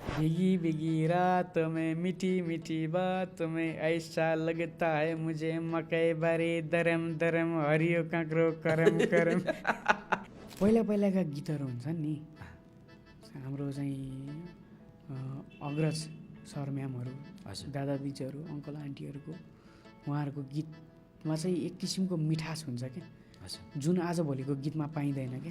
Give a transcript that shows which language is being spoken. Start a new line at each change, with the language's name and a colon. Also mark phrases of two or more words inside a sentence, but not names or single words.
Hindi: भीगी भीगी रात में मीठी मीठी बात में ऐसा लगता है मुझे
Nepali: मकै बारी दरम दरम हरियो काँक्रो करम करम। पहिला पहिलाका गीतहरू हुन्छन् नि, हाम्रो चाहिँ अग्रज सर म्यामहरू, दादा दिदीहरू, अङ्कल आन्टीहरूको, उहाँहरूको गीतमा चाहिँ एक किसिमको मिठास हुन्छ क्या, जुन आजभोलिको गीतमा पाइँदैन क्या।